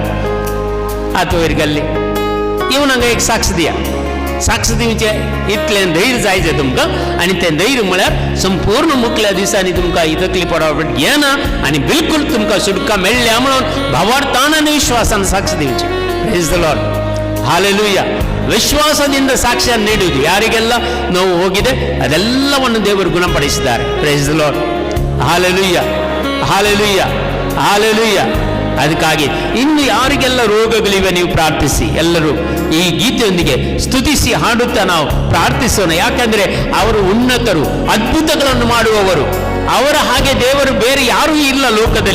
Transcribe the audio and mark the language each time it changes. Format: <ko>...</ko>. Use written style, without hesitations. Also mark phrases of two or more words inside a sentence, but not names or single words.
<kok>हात वयर घाल्ले येवन हांगा एक साक्ष दिया साक्ष दिवचे इतलें धैर्य जायचें तुमकां आनी तें धैर्य म्हळ्यार संपूर्ण मुखल्या दिसांनी तुमकां ही तकली पडावट घेना आनी बिलकुल तुमकां सुटका मेळ्ळ्या म्हणून भावार्थान आनी विश्वासान साक्ष दिवची</kok> <en>praise the Lord</en> <kn>ಹಾಲೆಲೂಯಾ ವಿಶ್ವಾಸದಿಂದ ಸಾಕ್ಷ್ಯ ನೀಡುವುದು ಯಾರಿಗೆಲ್ಲ ನೋವು ಹೋಗಿದೆ ಅದೆಲ್ಲವನ್ನು ದೇವರು ಗುಣಪಡಿಸಿದ್ದಾರೆ</kn> <en>praise the Lord</en> <kn>ಹಾಲೆಲೂಯಾ ಹಾಲೆಲೂಯಾ ಹಾಲೆಲೂಯಾ ಅದಕ್ಕಾಗಿ ಇನ್ನು ಯಾರಿಗೆಲ್ಲ ರೋಗಗಳಿವೆ ನೀವು ಪ್ರಾರ್ಥಿಸಿ ಎಲ್ಲರೂ ಈ ಗೀತೆಯೊಂದಿಗೆ ಸ್ತುತಿಸಿ ಹಾಡುತ್ತಾ ನಾವು ಪ್ರಾರ್ಥಿಸೋಣ ಯಾಕಂದ್ರೆ ಅವರು ಉನ್ನತರು ಅದ್ಭುತಗಳನ್ನು ಮಾಡುವವರು ಅವರ ಹಾಗೆ ದೇವರು ಬೇರೆ ಯಾರೂ ಇಲ್ಲ ಲೋಕದಲ್ಲಿ.</kn>